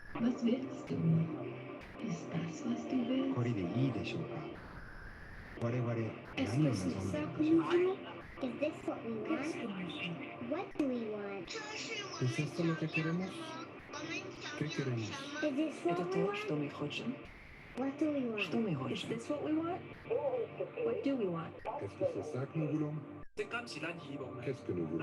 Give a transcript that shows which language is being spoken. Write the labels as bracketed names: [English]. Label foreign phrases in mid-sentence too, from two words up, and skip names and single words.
[German] Was willst du? Ist das, was du willst? [Japanese] これでいいでしょうか。我々 [French] Est-ce [Japanese] 何を [French] que c'est [Japanese] 望んで [French] ça [Japanese] いる [French] que [Japanese] でしょう [French] nous [Japanese] か。 [French] voulons? [English] Is this what we want? What do we want? [Spanish] ¿Es esto lo que queremos? ¿Qué queremos? [English] Is this what [Russian] Это [English] we [Russian] то, [English] want? [Russian] что мы хотим. [English] What do we want? [Russian] Что мы [English] Is [Russian] хотим? [English] this what we want? What do we want? [French] Est-ce que c'est ça que nous voulons? Qu'est-ce que nous voulons?